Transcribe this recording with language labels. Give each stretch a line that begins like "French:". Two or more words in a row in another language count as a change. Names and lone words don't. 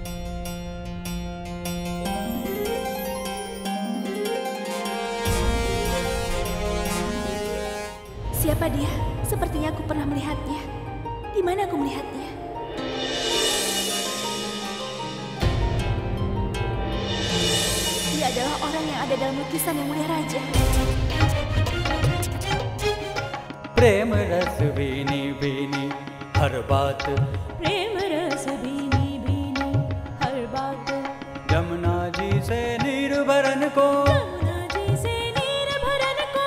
Indonesian: Siapa dia? Sepertinya aku pernah melihatnya. Di mana aku melihatnya? Dia adalah orang yang ada dalam lukisan Yang Mulia Raja.
Hindi: प्रेम रस भीनी भीनी हर बात, प्रेम रस भीनी भीनी हर बात, यमुना जी से नीर भरन को, यमुना जी से नीर भरन को,